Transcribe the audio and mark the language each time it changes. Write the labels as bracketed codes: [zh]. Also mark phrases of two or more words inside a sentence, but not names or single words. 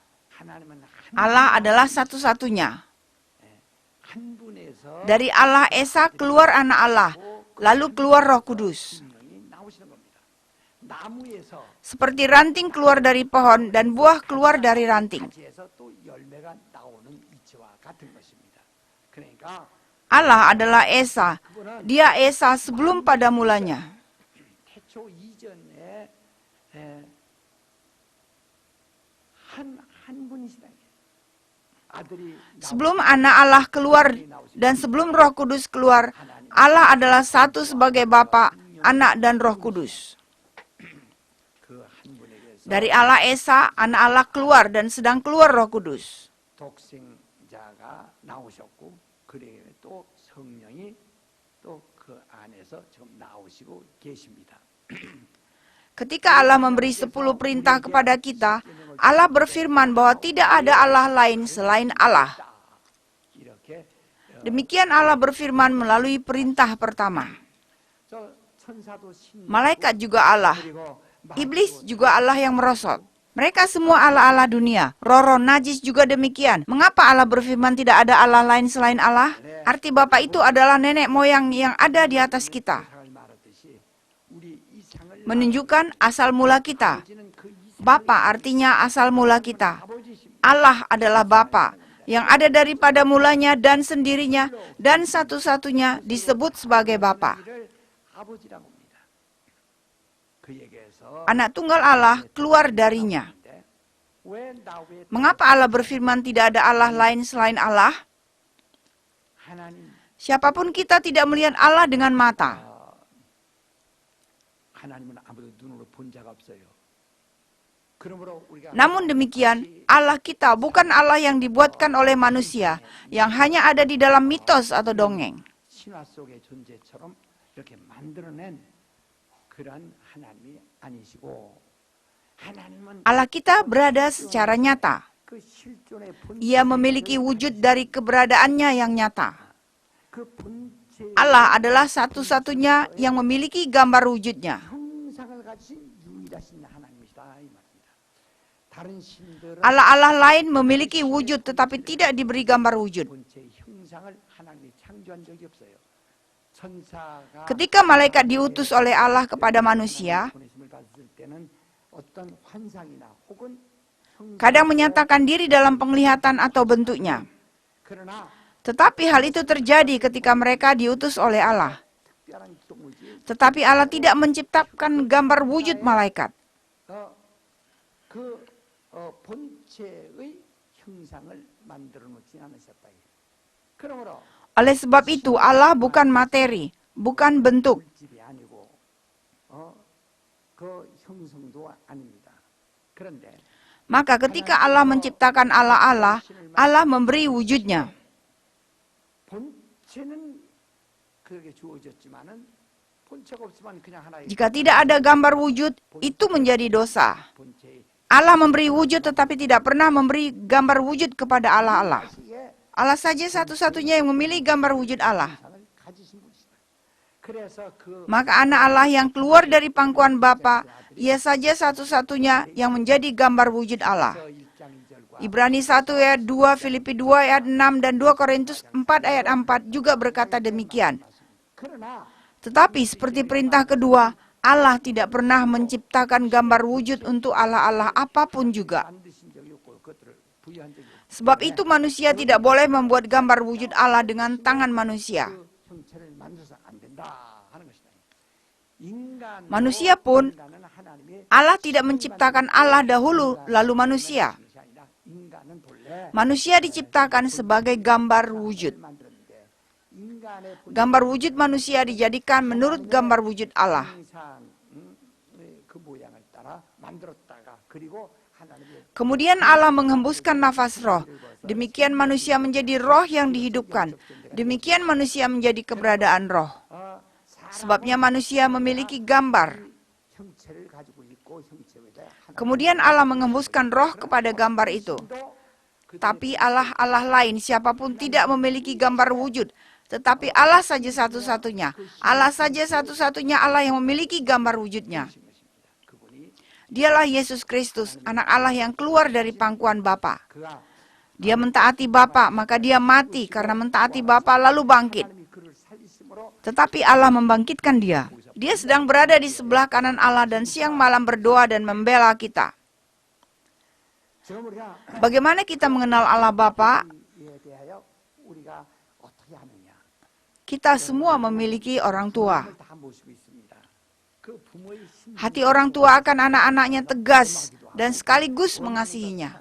[id] Allah adalah satu-satunya. Dari Allah Esa keluar Anak Allah, lalu keluar Roh Kudus. Seperti ranting keluar dari pohon dan buah keluar dari ranting. Allah adalah Esa. Dia Esa sebelum pada mulanya. [ko] 태초 이전에 한 분이시다. 아들이 [id] Sebelum anak Allah keluar dan sebelum Roh Kudus keluar, Allah adalah satu sebagai Bapa, Anak, dan Roh Kudus. [ko] 그 한 분에게서 [id] Dari Allah Esa, anak Allah keluar dan sedang keluar Roh Kudus. [ko] 독생자가 나오셨고 그래 또 성령이 또 그 안에서 지금 나오시고 계십니다. [id] Ketika Allah memberi 10 perintah kepada kita, Allah berfirman bahwa tidak ada Allah lain selain Allah. [ko] 이렇게 [id] Demikian Allah berfirman melalui perintah pertama. [ko] 저 천사도 신 [id] Malaikat juga Allah. [ko] 그리고 [id] Iblis juga Allah yang merosot. Mereka semua Allah-Allah dunia. Roh-roh najis juga demikian. Mengapa Allah berfirman tidak ada Allah lain selain Allah? Arti Bapa itu adalah nenek moyang yang ada di atas kita. [ko] 이상을 말하듯이 우리 이상을 [id] Menunjukkan asal mula kita. [ko] 아버지는 그 이상 [id] Bapa artinya asal mula kita. [ko] 아버지십니다. [id] Allah adalah Bapa yang ada daripada mulanya dan sendirinya dan satu-satunya disebut sebagai Bapa. [ko] 우리를 아버지라고 합니다. 그에게서 [id] Anak tunggal Allah keluar darinya. [ko] 왜 나왜 [id] Mengapa Allah berfirman tidak ada Allah lain selain Allah? [ko] 하나님 [id] Siapapun kita tidak melihat Allah dengan mata. [ko] 하나님은 아무도 눈으로 본 자가 없어요. 그러므로 우리가 [id] Namun demikian, Allah kita bukan Allah yang dibuatkan oleh manusia, yang hanya ada di dalam mitos atau dongeng. [ko] 신화 속의 존재처럼 이렇게 만들어낸 그런 하나님이 아니시고 하나님은 [id] Allah kita berada secara nyata. [ko] 그 실존의 [id] Ia memiliki wujud dari keberadaannya yang nyata. [ko] 그 본체 [id] Allah adalah satu-satunya yang memiliki gambar wujudnya. [ko] 형상을 가진 유일하신 하나님이시다 이 말입니다. 다른 신들은 [id] Allah-Allah lain memiliki wujud tetapi tidak diberi gambar wujud. [ko] 본체의 형상을 하나님이 창조한 적이 없어요. 천사가 [id] Ketika malaikat diutus oleh Allah kepada manusia, [ko] 보내심을 받을 때는 어떤 환상이나 혹은 [id] kadang menyatakan diri dalam penglihatan atau bentuknya. [ko] 그러나 [id] Tetapi hal itu terjadi ketika mereka diutus oleh Allah. [ko] 특별한 기독무지 [id] Tetapi Allah tidak menciptakan gambar wujud malaikat. [ko] 그 본체의 형상을 만들어 놓지 않으셨다. 그러므로 [id] Oleh sebab itu Allah bukan materi, bukan bentuk. [ko] 물질이 아니고 그 형성도 아닙니다. 그런데 [id] Maka ketika Allah menciptakan Allah-Allah, Allah memberi wujudnya. [ko] 본체는 그에게 주어졌지만은 본체가 없으면 그냥 하나의 [id] Jika tidak ada gambar wujud, itu menjadi dosa. [ko] 본체의 [id] Allah memberi wujud tetapi tidak pernah memberi gambar wujud kepada Allah-Allah. [ko] 시에 [id] Allah saja satu-satunya yang memiliki gambar wujud Allah. [ko] 형상을 가지신 분이시다. 그래서 그 [id] Maka anak Allah yang keluar dari pangkuan Bapa, ia saja satu-satunya yang menjadi gambar wujud Allah. [ko] 1장 2절과 [id] Ibrani 1 ayat 2, Filipi 2 ayat 6, dan 2 Korintus 4 ayat 4 juga berkata demikian. [ko] 그러나 [id] Tetapi seperti perintah kedua, Allah tidak pernah menciptakan gambar wujud untuk Allah-Allah apapun juga. [ko] 만드신 적이 없고 그것들을 부여한 적이 없고 [id] Sebab itu manusia tidak boleh membuat gambar wujud Allah dengan tangan manusia. [ko] 그 형체를 만들어서 안 된다 하는 것이다. 인간 [id] Manusia pun, Allah tidak menciptakan Allah dahulu lalu manusia. [ko] 인간은 본래 [id] Manusia diciptakan sebagai gambar wujud. [ko] 만들었는데 인간의 [id] Gambar wujud manusia dijadikan menurut gambar wujud Allah. [ko] 본상 그 모양을 따라 만들었다가 그리고 하나님의 [id] Kemudian Allah menghembuskan nafas roh. Demikian manusia menjadi roh yang dihidupkan. Demikian manusia menjadi keberadaan roh. Sebabnya manusia memiliki gambar. 형체를 가지고 있고 형체에 Kemudian Allah menghembuskan roh kepada gambar itu. Tapi Allah lain siapapun tidak memiliki gambar wujud. Tetapi Allah saja satu-satunya. Allah saja satu-satunya Allah yang memiliki gambar wujudnya. Dialah Yesus Kristus, anak Allah yang keluar dari pangkuan Bapa. [ko] 그가 [id] Dia mentaati Bapa, maka dia mati karena mentaati Bapa lalu bangkit. [ko] 하나님이 그를 살리심으로 [id] Tetapi Allah membangkitkan dia. Dia sedang berada di sebelah kanan Allah dan siang malam berdoa dan membela kita. [ko] 지금 우리가 [id] Bagaimana kita mengenal Allah Bapa? [ko] 이에 대하여 우리가 [id] Kita semua memiliki orang tua. [ko] 다 모시고 있습니다. 그 부모의 신 [id] Hati orang tua akan anak-anaknya tegas dan sekaligus mengasihinya.